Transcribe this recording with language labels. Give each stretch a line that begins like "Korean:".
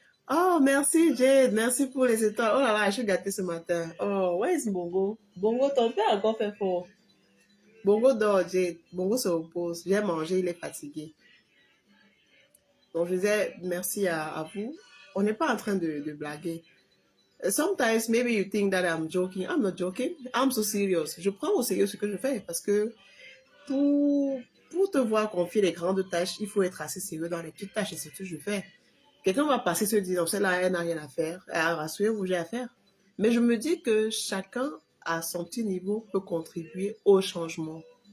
French: Oh, merci Jade. Merci pour les étoiles. Oh là là, je suis gâtée ce matin.
English: Oh, where is Bongo?
French: Bongo, ton père a encore fait fort. Bongo dort, Jade. Bongo se repose. J'ai mangé, il est fatigué. Donc, je disais merci à vous. On n'est pas en train de blaguer.
English: Sometimes, maybe you think that I'm joking. I'm not joking. I'm so serious.
French: Je prends au sérieux ce que je fais parce que pour te voir confier les grandes tâches, il faut être assez sérieux dans les petites tâches et c'est ce que je fais. Quelqu'un va passer se dire, celle-là, elle n'a rien à faire. Rassurez-vous, j'ai à faire. Mais je me dis que chacun, à son petit niveau, peut contribuer au changement.